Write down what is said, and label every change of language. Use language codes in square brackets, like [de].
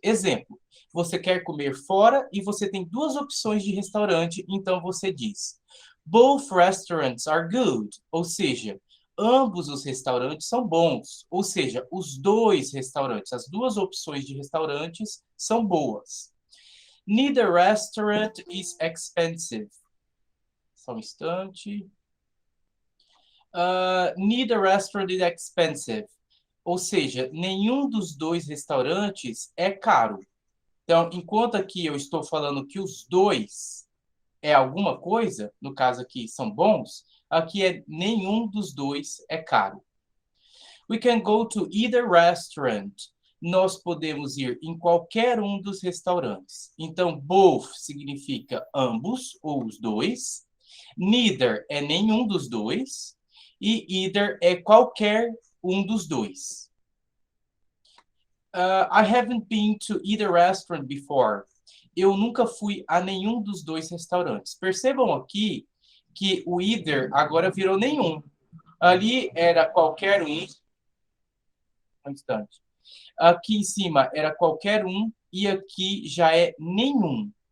[pt] Exemplo, você quer comer fora e você tem duas opções de restaurante, então você diz [en] both restaurants are good, [pt] ou seja, ambos os restaurantes são bons, ou seja, os dois restaurantes, as duas opções de restaurantes são boas. [en] Neither restaurant is expensive. [pt] Só um instante. [en] Neither restaurant is expensive. [pt] Ou seja, nenhum dos dois restaurantes é caro. Então, enquanto aqui eu estou falando que os dois é alguma coisa, no caso aqui são bons, aqui é nenhum dos dois é caro. [en] We can go to either restaurant. [pt] Nós podemos ir em qualquer um dos restaurantes. Então, both significa ambos ou os dois. Neither é nenhum dos dois. E either é qualquer um dos dois. [en] I haven't been to either restaurant before. [pt] Eu nunca fui a nenhum dos dois restaurantes. Percebam aqui que o either agora virou nenhum. Ali era qualquer um. Um instante. Aqui em cima era qualquer um e aqui já é nenhum.